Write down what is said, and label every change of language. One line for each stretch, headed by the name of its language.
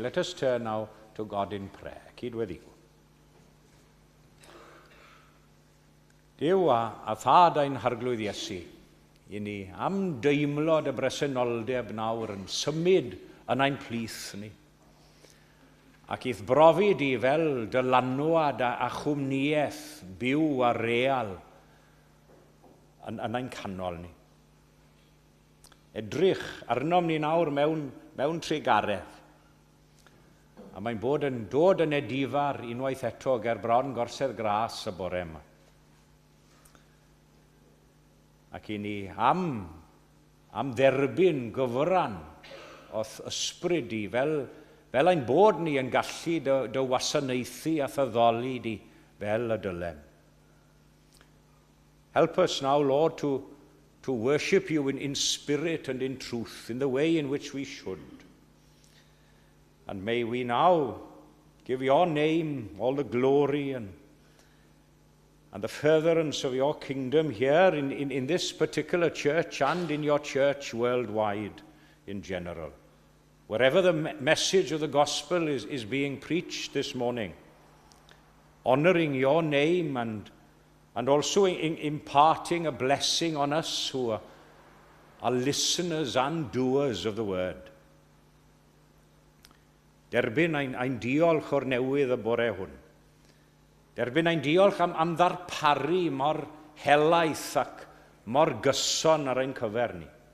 English: Let us turn now to God in prayer.
Welsh: Cydweddiw. Duw a thad ein harglwydd Iesu, i ni am deimlod y bresenoldeb nawr yn symud yn ein plith ni. Ac i'th brofi di fel dylanwad a chwmniaeth byw a real yn ein canol ni. Edrych arnom ni nawr mewn tregaredd. A mae'n bod yn dod yn edifar unwaith eto ger bron gorsedd gras y bore yma. Ac i ni am dderbyn gyfran o'th ysbryd di fel ein bod ni yn gallu dy wasanaethu a thyddoli di fel y dylem.
English: Help us now, Lord, to worship you in spirit and in truth, in the way in which we should. And may we now give your name all the glory and the furtherance of your kingdom here in this particular church and in your church worldwide in general. Wherever the message of the gospel is being preached this morning, honoring your name and also imparting a blessing on us who are listeners and doers of the word.
Welsh: Derbyn ein diolch o'r newydd y bore hwn. Derbyn ein diolch am ddarparu mor helaeth ac mor gyson ar ein cyfer ni.